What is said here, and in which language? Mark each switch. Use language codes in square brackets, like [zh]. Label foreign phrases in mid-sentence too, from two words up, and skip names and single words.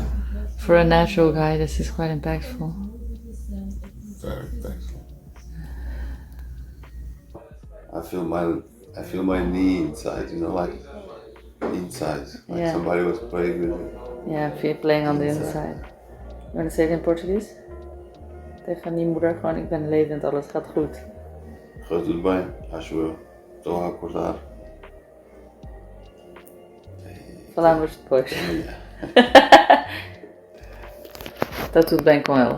[en] For a natural guy, this is quite impactful. very impactful. I feel my knee inside, you know, like inside, like Yeah. somebody was playing with it. Yeah, playing on the inside. You want to say it in Portuguese? [nl] Tegen die moeder gewoon, ik ben levend, alles gaat goed. [pt] Gaat tudo bem, acho eu. Estou a acordar. Falamos depois. Está tudo bem com ela.